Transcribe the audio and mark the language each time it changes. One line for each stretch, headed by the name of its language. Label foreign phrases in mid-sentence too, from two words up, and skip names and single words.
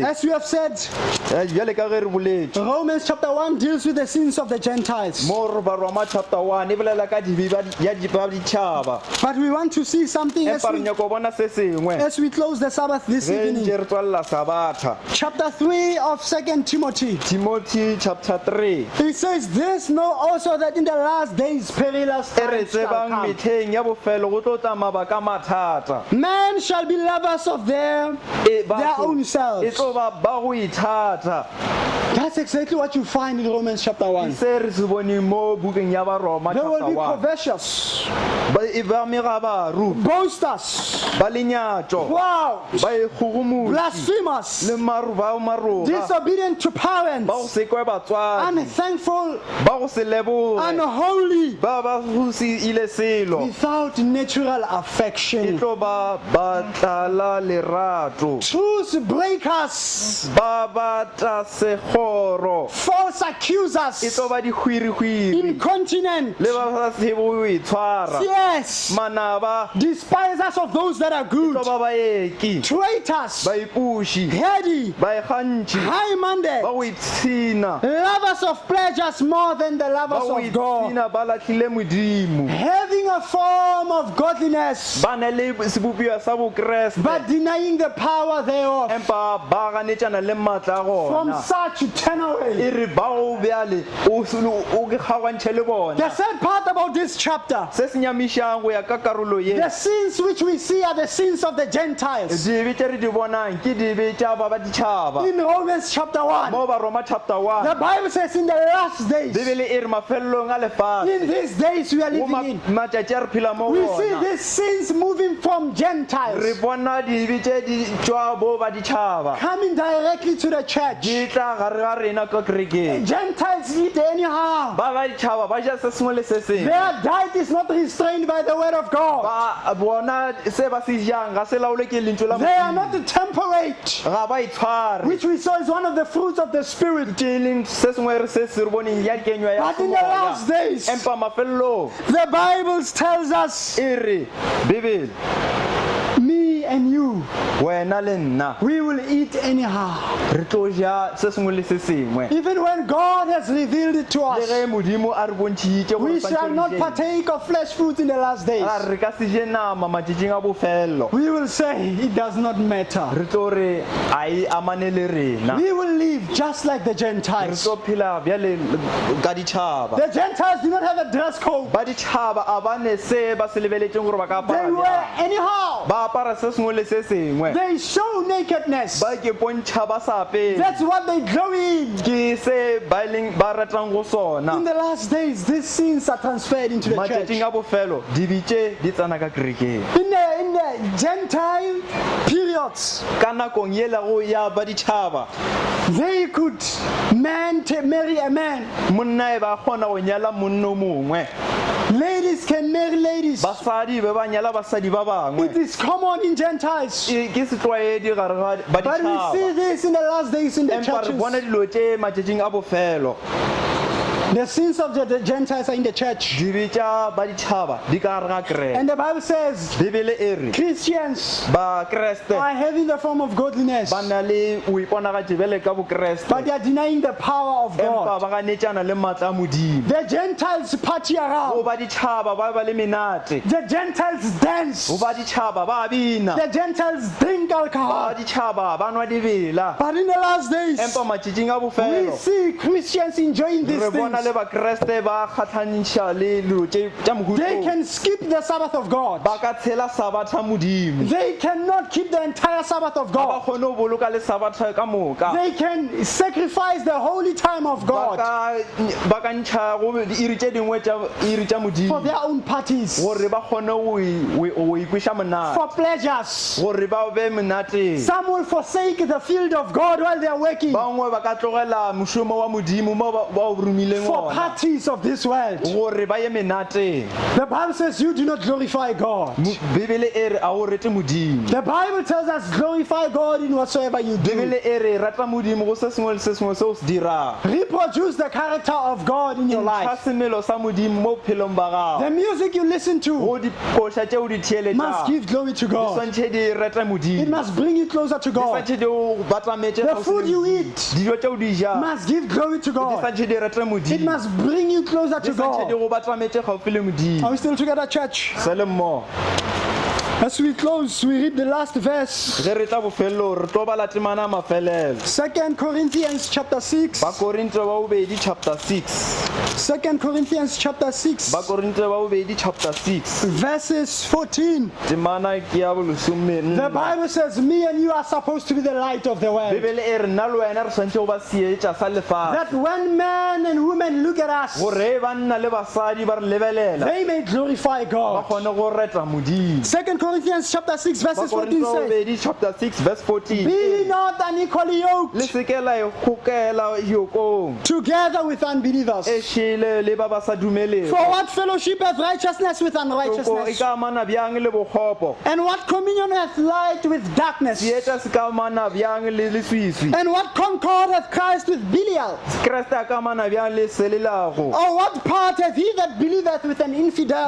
English: As we have said,
Northern Sotho: Bjale ka ge re boletše
English: Romans chapter 1 deals with the sins of the Gentiles.
Northern Sotho: mo re baroma chapter 1 e bolela ka dibe ba ditšhaba,
English: But we want to see something
Northern Sotho: empa re nyako go bona se sengwe
English: as we close the Sabbath this
Northern Sotho: ge ntše
English: evening.
Northern Sotho: re tswalela sabatha.
English: Chapter 3 of 2 Timothy. Timothy chapter 3 It says, this know also that in the last days perilous
Northern Sotho: e re
English: times shall
Northern Sotho: tsebang
English: come.
Northern Sotho: metlheng ya bofelo go tlo tla mabaka a mathata.
English: Men shall be lovers of their own
Northern Sotho: E
English: selves.
Northern Sotho: tlo ba go ithata.
English: That's exactly what you find in Romans chapter 1.
Northern Sotho: Se re se boneng mo bukeng ya baroma
English: They will chapter be 1. covetous,
Northern Sotho: Ba megabaru,
English: boasters,
Northern Sotho: ba lenyatšo,
English: proud,
Northern Sotho: ba ikgogomotsi
English: blasphemous,
Northern Sotho: le maroga,
English: disobedient to
Northern Sotho: ba go
English: parents,
Northern Sotho: se kwe batswadi,
English: unthankful,
Northern Sotho: ba go se leboge,
English: unholy,
Northern Sotho: ba go se ile selo.
English: without natural
Northern Sotho: E
English: affection,
Northern Sotho: tlo ba tlala lerato,
English: truth breakers,
Northern Sotho: ba batla segoro,
English: false
Northern Sotho: e
English: accusers,
Northern Sotho: tlo ba dihwirihwiri
English: incontinent,
Northern Sotho: le ba sa tsebe go itshwara,
English: fierce,
Northern Sotho: manaba,
English: despisers of those that are
Northern Sotho: e
English: good,
Northern Sotho: tlo ba baeki,
English: traitors,
Northern Sotho: baipuši,
English: heady,
Northern Sotho: baekgantši,
English: high-minded,
Northern Sotho: ba go itshina,
English: lovers of pleasures more than the
Northern Sotho: ba
English: lovers
Northern Sotho: go
English: of God,
Northern Sotho: itshina ba latlhile modimo,
English: having a form of godliness,
Northern Sotho: ba na le sebopio sa bokreste,
English: but denying the power thereof.
Northern Sotho: empa ba ganetšana le maatla a
English: From
Northern Sotho: gona.
English: such turn
Northern Sotho: E
English: away.
Northern Sotho: re ba go bjale o kgaogantšhe le
English: The
Northern Sotho: bona.
English: sad part about this chapter,
Northern Sotho: Se se nyamišang go ya ka karolo ye,
English: the sins which we see are the sins of the Gentiles.
Northern Sotho: dibe tše re di bonang ke dibe tša ba ba ditšhaba.
English: In Romans chapter 1,
Northern Sotho: Mo baroma chapter
English: the 1, Bible says in the last days,
Northern Sotho: bibele e re mafelelong a lefatshe,
English: in these days we are
Northern Sotho: mo
English: living in,
Northern Sotho: matšatši a re phela mo
English: we see
Northern Sotho: bona,
English: these sins moving from
Northern Sotho: re
English: Gentiles
Northern Sotho: bona dibe tše di tšwa bo ba ditšhaba
English: coming directly to the church.
Northern Sotho: di tla gare ga rena ka kerekeng.
English: Gentiles eat anyhow.
Northern Sotho: Ba ba ditšhaba ba ja se sengwe le se sengwe,
English: Their diet is not restrained by the word of God.
Northern Sotho: ba bona se ba se jang ga se laolwe ke lentšu la
English: They are not
Northern Sotho: Modimo,
English: temperate,
Northern Sotho: ga ba itshware,
English: which we saw is one of the fruits of the Spirit.
Northern Sotho: ke leng se sengwe re se se re boneng ya kenywa ya
English: But in the last
Northern Sotho: semoya.
English: days,
Northern Sotho: Empa mafelelong
English: the Bible tells us,
Northern Sotho: e re bibele
English: me and you,
Northern Sotho: wena le nna
English: we will eat anyhow.
Northern Sotho: re tlo ja se sengwe le se sengwe,
English: Even when God has revealed it to
Northern Sotho: le
English: us,
Northern Sotho: ge modimo a re bontšhitše gore
English: we
Northern Sotho: tshwantse
English: shall
Northern Sotho: re
English: not
Northern Sotho: jeng.
English: partake of flesh foods in the last days.
Northern Sotho: Re ka se je nama matšatšing a bofelo,
English: We will say it does not matter.
Northern Sotho: re tlo re a e amane le rena,
English: We will live just like the
Northern Sotho: re
English: Gentiles.
Northern Sotho: tlo phela bjale ka ditšhaba.
English: The Gentiles do not have a dress code.
Northern Sotho: Ba ditšhaba a ba ne se ba se lebeletšeng gore ba ka
English: They
Northern Sotho: apara
English: wear
Northern Sotho: bjang.
English: anyhow.
Northern Sotho: Ba apara se sengwe le se sengwe,
English: They show nakedness.
Northern Sotho: ba ke pontšha ba sa apere,
English: That's what they glory in.
Northern Sotho: ke se ba ratang go
English: In
Northern Sotho: sona.
English: the last days, these sins are transferred into the church.
Northern Sotho: Matšatšing a bofelo ditše di tsena ka kerekeng.
English: In the Gentile periods,
Northern Sotho: Ka nakong yela go ya ba ditšhaba,
English: they could marry a man.
Northern Sotho: monna e ba kgona go nyala monna o mongwe,
English: Ladies can marry ladies.
Northern Sotho: basadi be ba nyala basadi ba
English: It
Northern Sotho: bangwe.
English: is common in Gentiles.
Northern Sotho: Ke setlwaedi gare ga ba
English: But we see
Northern Sotho: ditšhaba,
English: this in the last days in the
Northern Sotho: empa re bona
English: churches.
Northern Sotho: dilo tše matšatšing a bofelo.
English: The sins of the Gentiles are in the church.
Northern Sotho: dibe tša ba ditšhaba di ka gare ga kereke.
English: And the Bible says
Northern Sotho: Bibele e re
English: Christians
Northern Sotho: ba kreste
English: are having the form of godliness,
Northern Sotho: ba na le o iponagatše bjale ka bokreste,
English: but they are denying the power of
Northern Sotho: empa
English: God.
Northern Sotho: ba ganetšana le maatla a modimo.
English: The Gentiles party
Northern Sotho: Go
English: around.
Northern Sotho: ba ditšhaba ba ba le menate,
English: The Gentiles dance.
Northern Sotho: go ba ditšhaba ba bina,
English: The Gentiles drink
Northern Sotho: ba
English: alcohol.
Northern Sotho: ditšhaba ba nwa dibela.
English: But in the last days,
Northern Sotho: Empa matšatšing a
English: we
Northern Sotho: bofelo
English: see Christians enjoying these
Northern Sotho: re bona le
English: things.
Northern Sotho: bakreste ba kgatlhanša le dilo tša
English: They
Northern Sotho: mohuto,
English: can skip the Sabbath of God.
Northern Sotho: ba ka tshela sabatha modimo,
English: They cannot keep the entire Sabbath of
Northern Sotho: ba
English: God.
Northern Sotho: kgone go boloka le sabatha ka moka,
English: They can sacrifice the holy time of God
Northern Sotho: ba ka ntšha go diiri tše dingwe tša iri tša
English: for
Northern Sotho: modimo
English: their own parties,
Northern Sotho: gore ba kgone go ikweša monate,
English: for pleasures.
Northern Sotho: gore ba be monateng.
English: Some will forsake the field of God while they are working
Northern Sotho: Bangwe ba ka tlogela mošomo wa modimo mo ba o romileng
English: for
Northern Sotho: ona
English: parties of this world.
Northern Sotho: gore ba ye menateng.
English: The Bible says you do not glorify God.
Northern Sotho: Bibele e re a o rete modimo.
English: The Bible tells us glorify God in whatsoever you do.
Northern Sotho: Bibele e re rata modimo go se sengwe le se sengwe se o se dirang.
English: Reproduce the character of God in your
Northern Sotho: Ntsha
English: life.
Northern Sotho: semelo sa modimo mo bophelong ba
English: The
Northern Sotho: gago.
English: music you listen to
Northern Sotho: Go dikoša tše o di
English: must
Northern Sotho: theeletšang
English: give glory to
Northern Sotho: di
English: God.
Northern Sotho: swantšhe di rete
English: It
Northern Sotho: modimo,
English: must bring you closer to
Northern Sotho: di
English: God.
Northern Sotho: swantšhe di o batametše
English: The
Northern Sotho: gaufi
English: food
Northern Sotho: le
English: you
Northern Sotho: Modimo.
English: eat
Northern Sotho: Dijo tše o di jang
English: must give glory to
Northern Sotho: di
English: God.
Northern Sotho: swantšhe di rete
English: It
Northern Sotho: modimo,
English: must bring you closer
Northern Sotho: di
English: to
Northern Sotho: swantšhe di
English: God.
Northern Sotho: go batametše gaufi le
English: Are
Northern Sotho: modimo.
English: we still together, church?
Northern Sotho: Se le mmogo.
English: As we close, we read the last verse.
Northern Sotho: Ge re tla bofelelo re tlo bala temana a mafelelo.
English: 2 Corinthians chapter 6.
Northern Sotho: Ba Korinte ba bobedi chapter 6.
English: 2 Corinthians chapter 6.
Northern Sotho: Ba Korinte ba bobedi chapter 6.
English: Verses 14.
Northern Sotho: Temana ke ya bolesome.
English: The Bible says, me and you are supposed to be the light of the world.
Northern Sotho: Bibele e re nna le wena re swantse go ba sietša sa lefatshe,
English: That when men and women look at us,
Northern Sotho: gore banna le basadi ba re lebelela
English: they may glorify
Northern Sotho: ba
English: God.
Northern Sotho: kgone go reta modimo.
English: 2 Corinthians chapter 6
Northern Sotho: Ba
English: verses
Northern Sotho: Korinte 14 ba
English: says,
Northern Sotho: bobedi chapter 6 verse 14.
English: be not unequally
Northern Sotho: Le
English: yoked
Northern Sotho: seke la e kgokela yokong
English: together with unbelievers.
Northern Sotho: e šele le ba ba sa dumelego.
English: For what fellowship hath righteousness with
Northern Sotho: Yoko e
English: unrighteousness?
Northern Sotho: ka amana bjang le bokgopo,
English: And what communion hath light with darkness?
Northern Sotho: seeta se ka amana bjang le leswiswi,
English: And what concord hath Christ with Belial?
Northern Sotho: Kriste a ka amana bjang le selelago.
English: Or what part hath he that believeth with an infidel?